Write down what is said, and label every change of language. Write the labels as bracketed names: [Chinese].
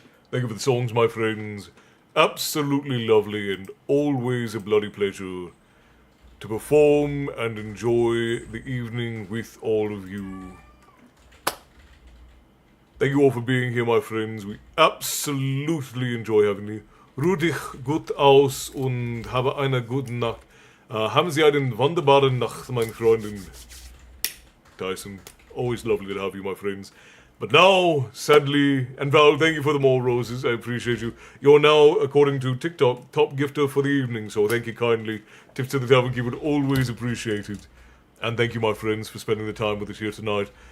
[English] Thank you for the songs, my friends. Absolutely lovely and always a bloody pleasure to perform and enjoy the evening with all of you. Thank you all for being here, my friends. We absolutely enjoy having you. [German] Ruh dich gut aus und habe eine gute Nacht. Haben Sie einen wunderbaren Nacht, meine Freundin. [English] Tyson, always lovely to have you, my friends. But now, sadly, and Val, thank you for the more roses. I appreciate you. You're now, according to TikTok, top gifter for the evening, so thank you kindly. Tips to the Tavern Keeper, always appreciated. And thank you, my friends, for spending the time with us here tonight.